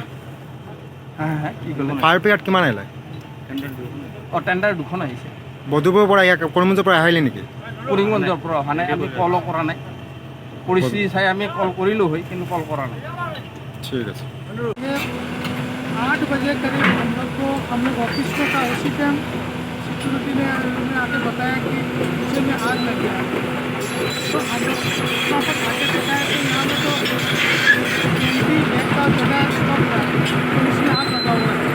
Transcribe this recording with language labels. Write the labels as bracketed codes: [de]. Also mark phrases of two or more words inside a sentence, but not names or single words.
[as] কি ক'লে [en] fire brigade [as] কিমান আহিলে? টেণ্ডাৰ 2খন আহিছে। বদুপুৰৰ পৰা কৰিমগঞ্জৰ পৰা আহিলে নেকি? কৰিমগঞ্জৰ পৰা অহা নাই, আমি কলো কৰা নাই। পৰিস্থিতি চাই আমি কল কৰিলোঁ হয়, কিন্তু কল কৰা নাই। ঠিক আছে। [hi] 8 बजे करीब हम लोग ऑफिस को था, उसी टाइम सिक्योरिटी ने आके बताया कि नीचे में आग लग गया। तो हम लोग वहाँ पर आके बताया कि यहाँ में तो एक का जगह स्टॉप था, तो इसमें आग लगा हुआ है।